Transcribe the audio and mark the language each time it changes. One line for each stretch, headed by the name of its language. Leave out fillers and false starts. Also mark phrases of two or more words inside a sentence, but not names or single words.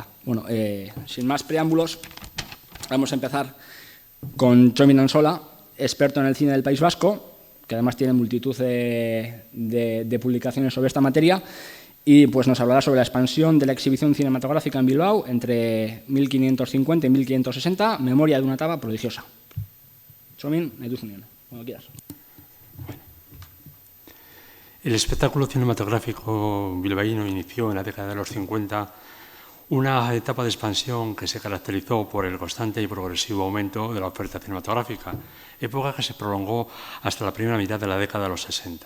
Spanish: Bueno, sin más preámbulos, vamos a empezar con Txomin Ansola, experto en el cine del País Vasco, que además tiene multitud de publicaciones sobre esta materia, y pues nos hablará sobre la expansión de la exhibición cinematográfica en Bilbao entre 1550 y 1560, memoria de una etapa prodigiosa.
Basque: Txomin, nahi duzu nion,
Spanish: cuando quieras. El espectáculo cinematográfico bilbaíno inició en la década de los 50 una etapa de expansión que se caracterizó por el constante y progresivo aumento de la oferta cinematográfica, época que se prolongó hasta la primera mitad de la década de los 60.